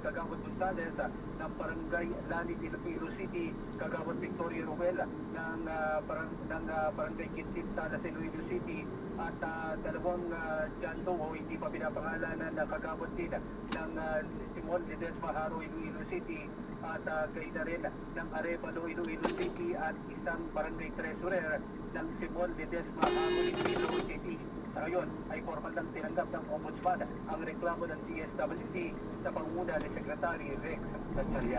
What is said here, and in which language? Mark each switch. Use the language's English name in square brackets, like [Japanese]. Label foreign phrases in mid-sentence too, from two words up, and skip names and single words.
[Filipino] Kagawad Buntales ng Barangay Lanit, Iloilo City, Kagawad Victoria Ruel ng Barangay Quintin Salas, Iloilo City, at 2 John Doe o hindi pa pinapangalanan na Kagawad din ng Simon Ledesma Haro, Iloilo City, at kayo na rin ng Arevalo, Iloilo City, at isang barangay treasurer ng Simon Ledesma Haro, Iloilo City. Sa ngayon ay formal lang tinanggap ng Ombudsman ang reklamo ng DSWD sa pangunguna ni Secretary Rex Gatchalian.